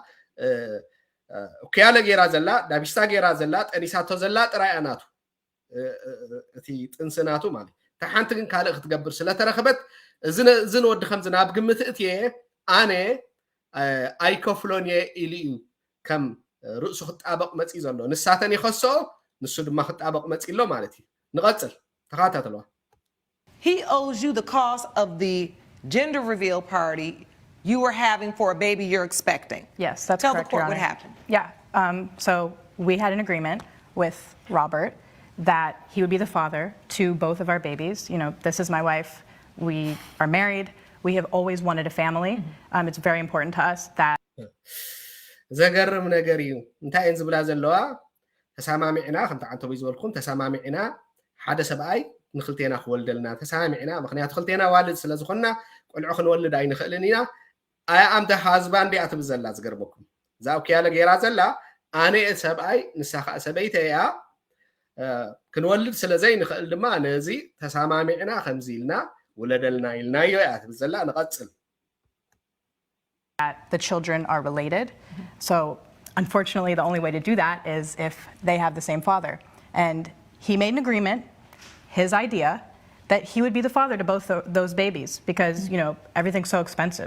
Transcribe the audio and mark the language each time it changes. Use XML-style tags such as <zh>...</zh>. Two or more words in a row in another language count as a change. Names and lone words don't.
<ti>ኡክያለ ጌራ ዘላ ዳቢስታ ጌራ ዘላ ጠኒሳቶ ዘላ ጥራይ ኣናቱ እቲ ጥንስናቱ ማለት እታ ሓንቲ ግን ካልእ ክትገብር ስለተረኸበት እዚ ንወዲ ከምዚ ናብ ግምት እትየ ኣነ ኣይከፍሎን እየ ኢሉ እዩ ከም ርእሱ ክጣበቕ መፂ ዘሎ ንሳተን ይኸስኦ ንሱ ድማ ክጣበቕ መፂ ኣሎ ማለት እዩ ንቐፅል ተኸታተልዋ</ti> <en>He owes you the cost of the gender reveal party you were having for a baby you're expecting. Yes, that's Tell correct, the court Your what Honor. happened. Yeah, so we had an agreement with Robert that he would be the father to both of our babies. You know, this is my wife. We are married. We have always wanted a family. It's very important to us that...</en> <ti>ዘገርም ነገር እዩ እንታይ እን ዝብላ ዘለዋ ተሰማሚዕና ከምቲ ዓንተ ወይ ዝበልኩም ተሰማሚዕና ሓደ ሰብኣይ ንክልቴና ክወልደልና ተሰማሚዕና ምክንያቱ ክልቴና ዋልድ ስለ ዝኾንና ቆልዑ ክንወልድ ኣይንኽእልን ኢና ኣያ ኣምተ ሃዝባንድ እያ ትብል ዘላ ዝገርመኩም እዛ ኡክያለ ጌራ ዘላ ኣነ ሰብኣይ ንሳ ከዓ ሰበይቲ እያ ክንወልድ ስለዘይንኽእል ድማ ነዚ ተሰማሚዕና ከምዚ ኢልና ውለደልና ኢልናዮ እያ ትብል ዘላ ንቐፅል</ti> <en>that the children are related. So unfortunately, the only way to do that is if they have the same father. And he made an agreement, his idea, that he would be the father to both those babies because, you know, everything's so expensive.</en>